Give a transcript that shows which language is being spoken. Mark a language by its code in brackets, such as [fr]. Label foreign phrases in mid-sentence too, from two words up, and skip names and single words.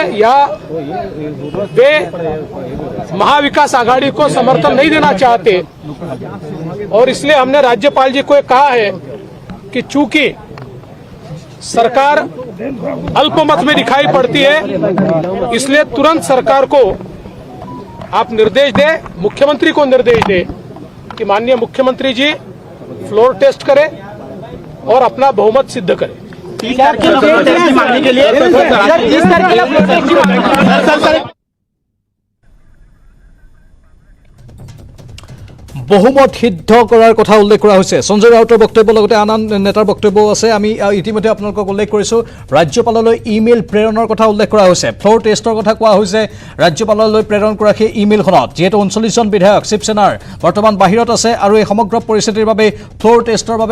[hi] या वे महाविकास आघाड़ी को समर्थन नहीं देना चाहते और इसलिए हमने राज्यपाल जी को कहा है कि चूंकि सरकार अल्पमत में दिखाई पड़ती है इसलिए तुरंत सरकार को आप निर्देश दें मुख्यमंत्री को निर्देश दें कि माननीय मुख्यमंत्री जी [en] floor test [hi] करें और अपना बहुमत सिद्ध करें [as] বহুমত সিদ্ধ কৰাৰ কথা উল্লেখ কৰা হৈছে সঞ্জয় ৰাউতৰ বক্তব্য লগতে আন নেতাৰ বক্তব্য আছে আমি ইতিমধ্যে আপোনালোকক উল্লেখ কৰিছো ৰাজ্যপাললৈ ইমেইল প্ৰেৰণৰ কথা উল্লেখ কৰা হৈছে [en] floor test [as] কথা কোৱা হৈছে ৰাজ্যপাললৈ প্ৰেৰণ কৰা সেই ইমেইলখনত যেটো 39 জন বিধায়ক শিৱসেনাৰ বৰ্তমান বাহিৰত আছে আৰু এই সমগ্ৰ পৰিস্থিতিৰ বাবে [en] floor test [as] বাবে